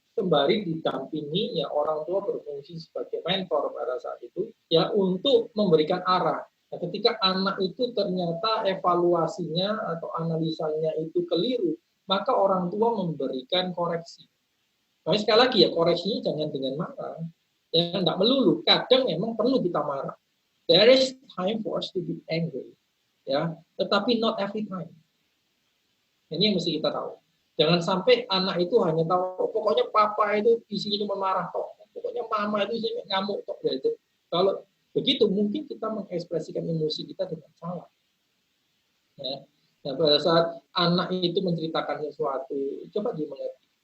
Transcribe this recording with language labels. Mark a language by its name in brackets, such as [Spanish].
[Indonesian] sembari didampingi ya orang tua berfungsi sebagai mentor pada saat itu ya untuk memberikan arah. Nah, ketika anak itu ternyata evaluasinya atau analisanya itu keliru, maka orang tua memberikan koreksi. Nah, sekali lagi ya koreksinya jangan dengan marah, ya tidak melulu. Kadang memang perlu kita marah. [English] There is time for us to be angry, ya, tetapi not every time. [Indonesian] Ini yang mesti kita tahu. Jangan sampai anak itu hanya tahu, pokoknya papa itu isinya cuma marah kok, pokoknya mama itu isinya ngamuk kok. Kalau begitu mungkin kita mengekspresikan emosi kita dengan salah. Ya. Nah, pada saat anak itu menceritakan sesuatu, coba dimengerti.